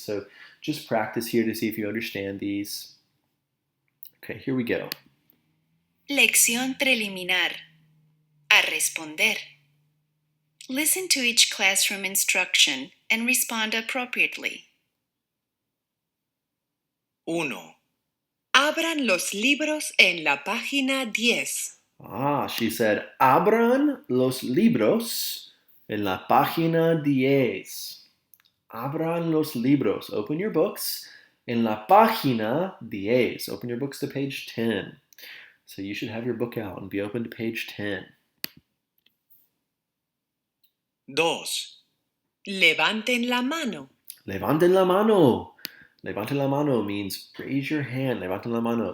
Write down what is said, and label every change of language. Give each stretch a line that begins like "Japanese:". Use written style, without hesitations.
English: So just practice here to see if you understand these. Okay, here we go.
Spanish: Lección preliminar. A responder.
English: Listen to each classroom instruction and respond appropriately. 1.
Spanish: Abran los libros en la página 10.
English: She said,
Spanish: abran los libros en la página 10. Abran los libros.
English: Open your books
Spanish: en la página 10.
English: Open your books to page 10. So you should have your book out and be open to page 10.
Spanish: Dos. Levanten la mano. Levanten la mano. Levanten la mano
English: means raise your hand.
Spanish: Levanten la mano.